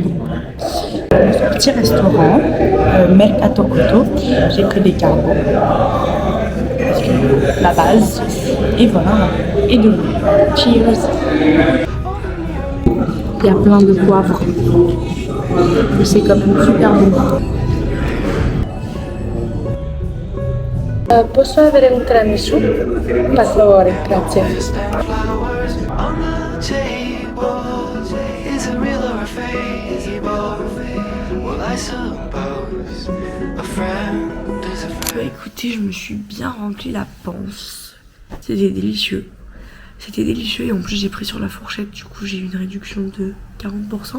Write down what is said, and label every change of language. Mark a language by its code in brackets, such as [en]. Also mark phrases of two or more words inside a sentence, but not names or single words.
[fr] Un petit restaurant, Mercato Couto, j'ai pris des carbos. Parce que la base, et voilà, et de l'eau. Cheers! Il y a plein de poivre. Et c'est quand même super bon. [it] Posso avere un tiramisù? Per favore, grazie. [fr] Écoutez, je me suis bien rempli la panse. C'était délicieux. C'était délicieux et en plus j'ai pris sur la fourchette. Du coup j'ai eu une réduction de 40%.